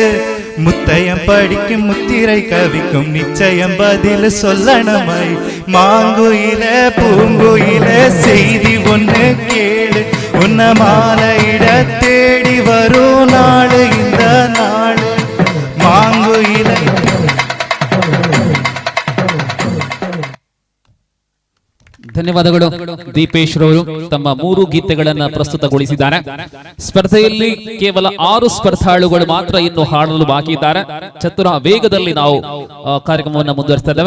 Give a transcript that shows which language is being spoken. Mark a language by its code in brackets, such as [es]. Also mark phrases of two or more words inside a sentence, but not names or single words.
[ta] முத்தையம் படிக்கும் முத்திரை கவிக்கும் நிச்சயம் பதில் சொல்லணுமாய். மாங்குயில பூங்குயில செய்தி ஒன்று கேளு, உன்ன மாலையிட தேடி வரும் நாள் இந்த நாள். மாங்குயில [kn] ಧನ್ಯವಾದಗಳು ದೀಪೇಶ್ ರವರು ತಮ್ಮ 3 ಗೀತೆಗಳನ್ನು ಪ್ರಸ್ತುತಗೊಳಿಸಿದ್ದಾರೆ. ಸ್ಪರ್ಧೆಯಲ್ಲಿ ಕೇವಲ 6 ಸ್ಪರ್ಧಾಳುಗಳು ಮಾತ್ರ ಇನ್ನು ಹಾಡಲು ಬಾಕಿ ಇದ್ದಾರೆ. ಚತುರ ವೇಗದಲ್ಲಿ ನಾವು ಕಾರ್ಯಕ್ರಮವನ್ನು ಮುಂದುವರಿಸ್ತಾ ಇದ್ದೇವೆ.